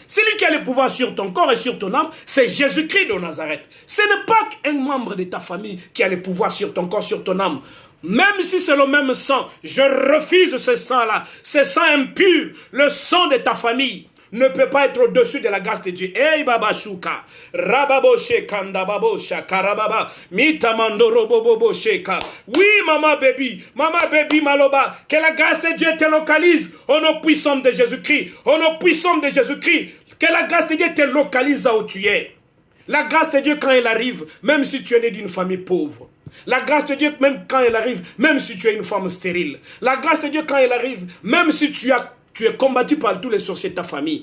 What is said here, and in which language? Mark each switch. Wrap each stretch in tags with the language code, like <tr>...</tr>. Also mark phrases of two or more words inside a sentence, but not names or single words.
<fr>Celui qui a le pouvoir sur ton corps et sur ton âme, c'est Jésus-Christ de Nazareth. Ce n'est pas qu'un membre de ta famille qui a le pouvoir sur ton corps, sur ton âme. Même si c'est le même sang, je refuse ce sang-là. Ce sang impur, le sang de ta famille, ne peut pas être au-dessus de la grâce de Dieu. Hey baba shuka, rababo shekanda babo shakarababa, mitamandoro bobo sheka. Oui mama baby maloba, que la grâce de Dieu te localise au nom puissant de Jésus-Christ, au nom puissant de Jésus-Christ, que la grâce de Dieu te localise là où tu es. La grâce de Dieu quand elle arrive, même si tu es né d'une famille pauvre. La grâce de Dieu même quand elle arrive, même si tu es une femme stérile. La grâce de Dieu quand elle arrive, même si tu es combattu par tous les sorciers de ta famille.</fr>